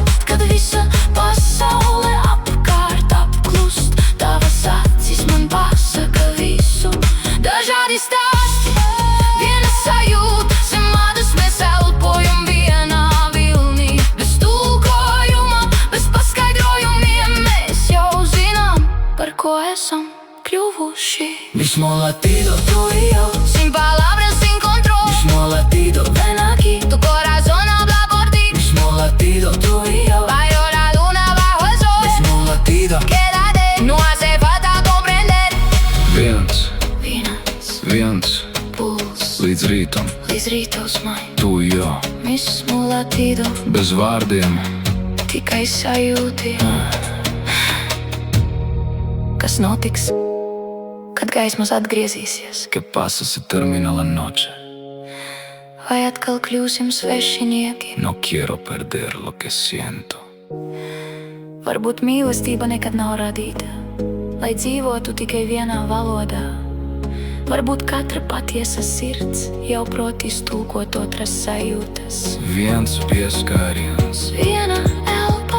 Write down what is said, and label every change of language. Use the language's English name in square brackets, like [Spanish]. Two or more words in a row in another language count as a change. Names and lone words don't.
[Latvian] Kad visa pasaule apkārt apklust, tavas acis man pasaka visu. Dažādi stāsti, viena sajūta, zem ādas mēs elpojam vienā vilnī. Bez tulkojuma, bez paskaidrojumiem mēs jau zinām, par ko esam kļuvuši. [Spanish] Mismo latido, Tú y yo, sin palabras, sin control. mismo latido, Ven aquí, tu corazón habla por ti. mismo latido, Tú y yo, bajo la luna, bajo el sol. mismo latido. Quédate, no hace falta comprender. [Latvian] Viens, Viens puls, puls, līdz rītam, līdz rīta uzmai. [Spanish] tu jo, Mismo latido, [Latvian] bez vārdiem. tikai sajūti. Kas notiks, kad gaismas atgriezīsies? [Spanish] Que pasa se termina la noche. [Latvian] Vai atkal kļūsim svešinieki? [Spanish] No quiero perder lo que siento. [Latvian] Varbūt mīlestība nekad nav radīta, lai dzīvotu tikai vienā valodā. Varbūt katra patiesa sirds jau prot iztulkot otras sajūtas. Viens pieskāriens, Viena elpa